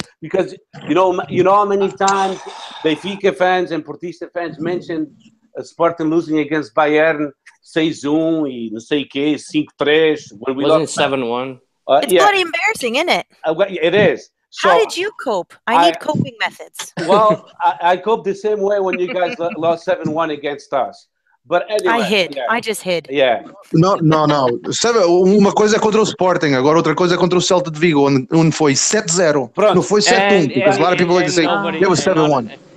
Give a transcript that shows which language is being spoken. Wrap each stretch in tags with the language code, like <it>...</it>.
<en>Because you know how many times Benfica fans and Portista fans mentioned Sporting losing against Bayern 6-1</en> <pt>e não sei que</pt> <en>5-3 when we lost 7-1. It's bloody embarrassing, isn't it? It is. So, how did you cope? I need coping methods. Well, I cope the same way when you guys lost 7-1 against us. But anyway, I hid. I just hid. Yeah. No.</en> <pt>Uma coisa é contra o Sporting, agora outra coisa é contra o Celta de Vigo, onde foi 7-0. Não foi 7-1,</pt> <en>because a lot of people like to say it was 7-1.</en>